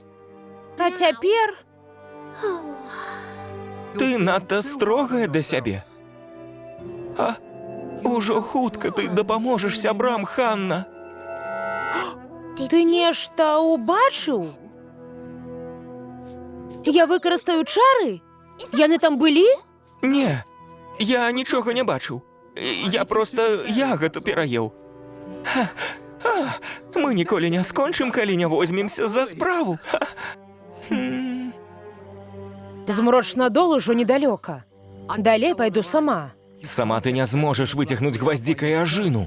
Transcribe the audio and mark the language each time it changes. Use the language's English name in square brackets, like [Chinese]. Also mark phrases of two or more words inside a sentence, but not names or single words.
[Belarusian] А цяпер... Ты надта строгая да сябе. А ужо хутка ты дапаможаш сябрам, Ханна. Ты нешта ўбачыў? [Ukrainian] Я використаю чари? Яни там були? Ні, я нічого не бачив. Я просто [Belarusian] ягод пераеў. Мы ніколі не скончым, калі не возьмемся за справу. Змрочна дол ужо недалёка. Далей пайду сама. Сама ты не зможаш выцягнуць гваздзіка і ажыну.